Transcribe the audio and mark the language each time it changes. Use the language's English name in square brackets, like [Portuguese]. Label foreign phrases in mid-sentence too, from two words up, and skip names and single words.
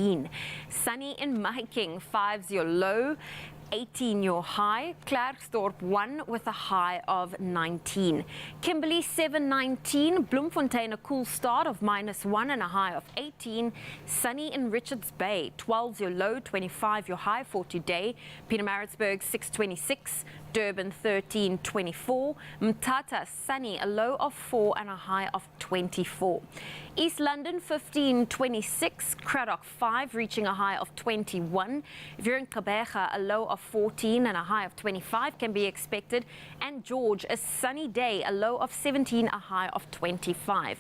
[English] Sunny in Mahikeng, 5's your low. 18 your high. Klerksdorp 1 with a high of 19. Kimberley 7, 19. Bloemfontein a cool start of -1 and a high of 18. Sunny in Richards Bay 12 your low, 25 your high for today. Pietermaritzburg 6, 26. Durban 13, 24. Mthatha sunny, a low of 4 and a high of 24. East London 15, 26. Cradock 5 reaching a high of 21. If you're in Gqeberha, a low of 14 and a high of 25 can be expected. And George, a sunny day, a low of 17, a high of 25.